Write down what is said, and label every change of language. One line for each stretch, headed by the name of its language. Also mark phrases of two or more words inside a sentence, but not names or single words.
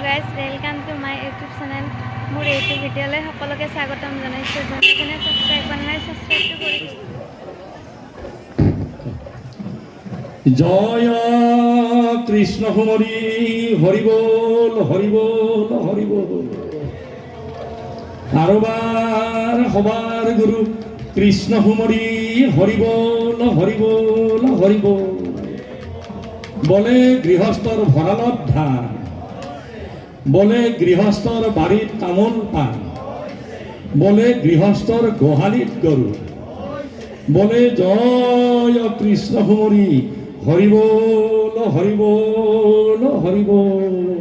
English: welcome to my YouTube channel.
Assamese: মোৰ এইটো ভিডিঅ'লৈ সকলোকে স্বাগতম জনাইছোঁ। যোনে সাবস্ক্ৰাইব কৰা নাই সাবস্ক্ৰাইবটো কৰি দিব। জয় কৃষ্ণ কুমারী হরি বল হরি বল হরি বল। আরবার হবার গুরু কৃষ্ণ কুমারী হরি বল হরি বল হরি বল। বলে গৃহস্থর ভরালত ধান, বলে গৃহস্থর বাড়িত তামোল পান, বলে গৃহস্থর গোহালিত গরু, বলে জয় কৃষ্ণ কুমারী হরি বল হরি বল হরি বল।